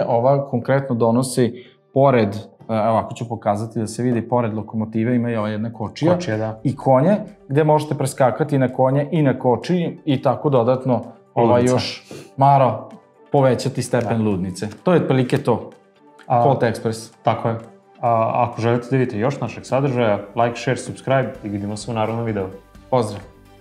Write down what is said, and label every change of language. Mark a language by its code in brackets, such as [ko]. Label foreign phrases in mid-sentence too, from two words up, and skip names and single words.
[sr] Ova konkretno donosi pored, ovako ću pokazati da se vidi, pored lokomotive ima i ova jedna kočija i konje, gde možete preskakati na konje i na kočiji i tako dodatno još, Maro, povećati stepen ludnice. To je otprilike to. Colt Express. Tako je. Ako želite da vidite još našeg sadržaja, [en] like, share, subscribe [sr] i vidimo se u narednom videu. Pozdrav!